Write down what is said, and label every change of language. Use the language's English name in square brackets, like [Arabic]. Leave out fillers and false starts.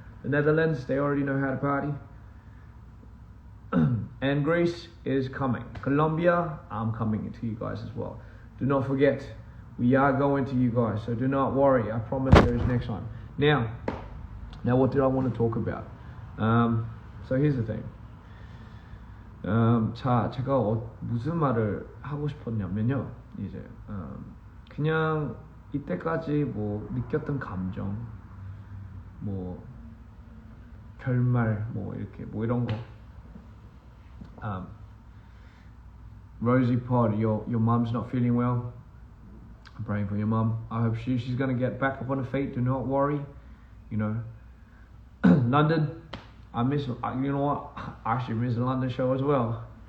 [English] The Netherlands, they already know how to party. And Greece is coming. Colombia, I'm coming to you guys as well. Do not forget, we are going to you guys, so do not worry. I promise there is next time. Now what did I want to talk about? So here's the thing. [Korean] 제가 무슨 말을 하고 싶었냐면요, 이제 그냥 이때까지 뭐 느꼈던 감정, 뭐 결말, 뭐 이렇게 뭐 이런 거. [English] Rosie Pod, your mum's not feeling well. I'm praying for your mum. I hope she's gonna get back up on her feet. Do not worry. You know, London. I miss. You know what? I actually miss the London show as well.